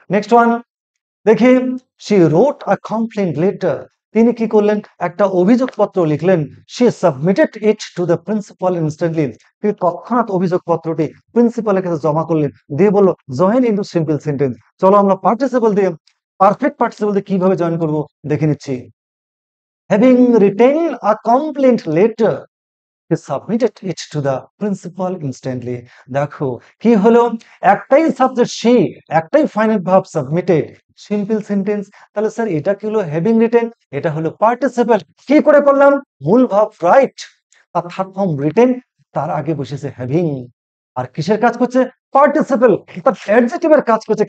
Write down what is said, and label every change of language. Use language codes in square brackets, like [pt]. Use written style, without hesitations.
[en] next one দেখি, she wrote a complaint letter, [bn] তিনি কি করলেন, একটা অভিযোগপত্র লিখলেন। [en] she submitted it to the principal instantly, [bn] তিনি তৎক্ষণাৎ অভিযোগপত্রটি প্রিন্সিপালের কাছে জমা করলেন, দিয়ে বলল [en] Join into simple sentence. [bn] চলো আমরা পার্টিসিপল দিয়ে, পারফেক্ট পার্টিসিপল দিয়ে কিভাবে জয়েন করব দেখে নিচ্ছি। [en] Having written a complaint letter, he submitted it to the principal instantly। [bn] দেখো কি হলো, একটাই সাবজেক্ট সে, একটাই final verb submitted, simple sentence. তাহলে স্যার এটা কি হলো, হ্যাভিং রিটেন, এটা হলো পার্টিসিপল। কি করে করলাম, মূল ভার্ব রাইট, আর থার্ড ফর্ম রিটেন, তার আগে বসেছে হ্যাভিং, আর কিসের কাজ করছে, পার্টিসিপল, তার অ্যাডজেক্টিভের কাজ করছে।